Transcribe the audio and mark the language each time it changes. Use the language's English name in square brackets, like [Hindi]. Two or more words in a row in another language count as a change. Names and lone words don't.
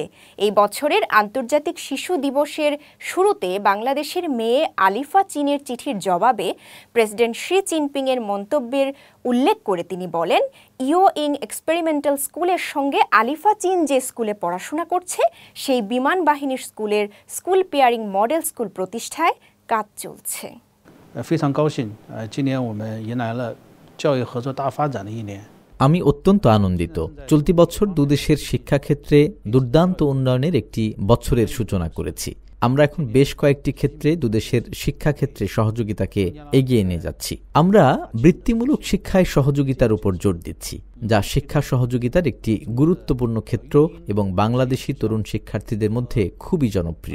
[Bangla] এই বছরের আন্তর্জাতিক শিশু দিবসের শুরুতে বাংলাদেশের মেয়ে আলিফা চীনের চিঠির জবাবে প্রেসিডেন্ট শি জিনপিংয়ের মন্তব্যের উল্লেখ করে তিনি বলেন, ইও ইং এক্সপেরিমেন্টাল স্কুলের সঙ্গে আলিফা চীন যে স্কুলে পড়াশোনা করছে সেই বিমান বাহিনীর স্কুলের [English] school pairing model school [Bangla] প্রতিষ্ঠায় কাজ চলছে। [Chinese] 非常高兴，今年我们迎来了教育合作大发展的一年。 [Bangla] আমি অত্যন্ত আনন্দিত। চলতি বছর দুদেশের শিক্ষাক্ষেত্রে দুর্দান্ত উন্নয়নের একটি বছরের সূচনা করেছি। আমরা এখন বেশ কয়েকটি ক্ষেত্রে দুদেশের শিক্ষাক্ষেত্রে সহযোগিতাকে এগিয়ে নিয়ে যাচ্ছি। আমরা বৃত্তিমূলক শিক্ষায় সহযোগিতার উপর জোর দিচ্ছি, যা শিক্ষা সহযোগিতার একটি গুরুত্বপূর্ণ ক্ষেত্র এবং বাংলাদেশি তরুণ শিক্ষার্থীদের মধ্যে খুবই জনপ্রিয়।